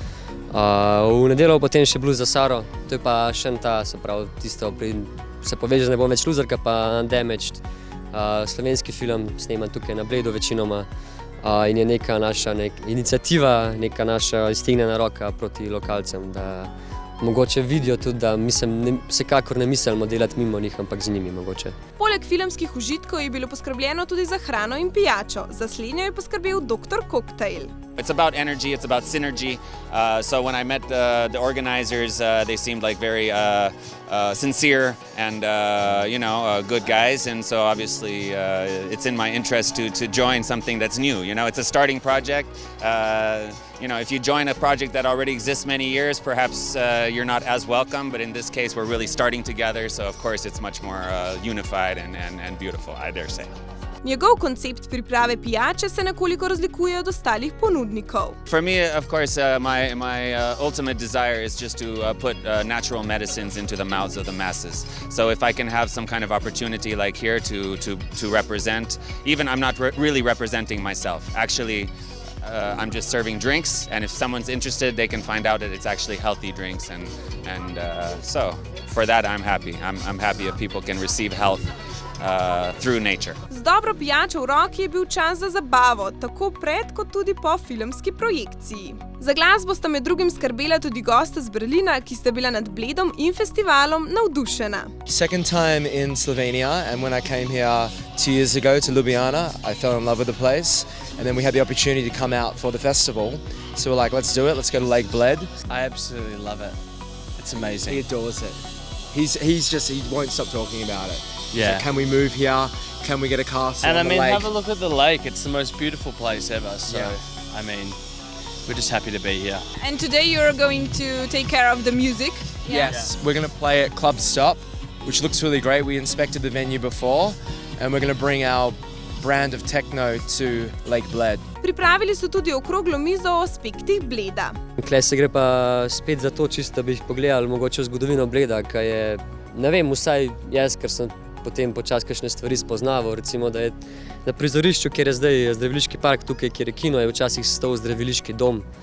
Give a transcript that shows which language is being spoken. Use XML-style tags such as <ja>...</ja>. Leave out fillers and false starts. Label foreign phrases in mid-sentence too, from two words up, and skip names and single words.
<sl>V nedeljo potem še Blues za Saro, to je pa še se pravi tisto, se poveže Ne bom več luzerka, pa Undamaged, slovenski film, sneman tukaj na Bledu večinoma in je neka naša iniciativa, neka naša iztegnjena roka proti lokalcem, da mogoče vidijo tudi, da vsekakor ne mislimo delati mimo njih, ampak z njimi mogoče. Poleg filmskih užitkov je bilo poskrbljeno tudi za hrano in pijačo. Za slednjo je poskrbel Dr. Cocktail.</sl> <en>It's about energy, it's about synergy. So when I met the organizers, they seemed like very sincere and good guys, and so obviously it's in my interest to join something that's new. It's a starting project. If you join a project that already exists many years, perhaps you're not as welcome, but in this case we're really starting together, so of course it's much more unified and beautiful, I dare say.</en> <sl>Njegov koncept priprave pijače se nekoliko razlikuje od ostalih ponudnikov.</sl> <en>For me, of course, my ultimate desire is just to put natural medicines into the mouths of the masses. So if I can have some kind of opportunity like here to represent, even I'm not really representing myself. Actually, I'm just serving drinks, and if someone's interested, they can find out that it's actually healthy drinks, and so for that I'm happy. I'm happy if people can receive health through nature.</en> <sl>Z dobro pijačo v roki je bil čas za zabavo, tako pred kot tudi po filmski projekciji. Za glasbo sta med drugim skrbela tudi gosta z Berlina, ki sta bila nad Bledom in festivalom navdušena.</sl> <en>Second time in Slovenia, and when I came here 2 years ago to Ljubljana, I fell in love with the place, and then we had the opportunity to come out for the festival. So we're like, let's do it, let's go to Lake Bled. I absolutely love it. It's amazing. He adores it. He won't stop talking about it. He's Yeah. like, can we move here? Can we get a castle And I on the mean, lake? have a look at the lake. It's the most beautiful place ever. So, Yeah. I mean, we're just happy to be here. And today you're going to take care of the music. Yes, we're going to play at Club Stop, which looks really great. We inspected the venue before, and we're going to bring our brand of techno to Lake Bled.</en> <sl>Pripravili so tudi okroglo mizo o aspektih Bleda. Tukaj se gre pa spet za to, čisto da bi pogledali mogoče zgodovino Bleda, ki je, ne vem, vsaj jaz, ker sem potem počasi kakšne stvari spoznaval, recimo, da je na prizorišču, kjer je zdaj zdraviliški park, tukaj, kjer je kino, je včasih stal zdraviliški dom.</sl>